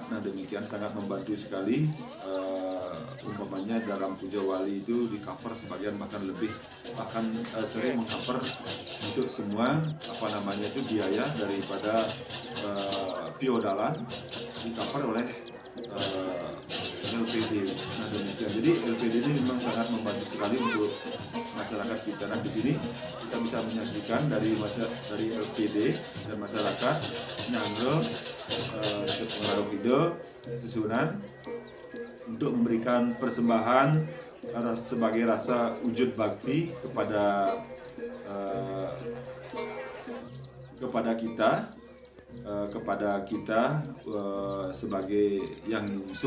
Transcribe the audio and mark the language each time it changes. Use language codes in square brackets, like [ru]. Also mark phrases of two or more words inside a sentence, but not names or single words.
[id] Nah demikian sangat membantu sekali. Umpamanya dalam puja wali itu di cover sebagian bahkan lebih, bahkan sering mengcover untuk semua itu biaya daripada piodalan di cover oleh LPD. Nah demikian, jadi LPD ini memang sangat membantu sekali untuk masyarakat kita. Nah di sini kita bisa menyaksikan dari LPD dan masyarakat Nyangro sepengaruh ide susunan untuk memberikan persembahan sebagai rasa wujud bakti kepada kita sebagai yang ngusung.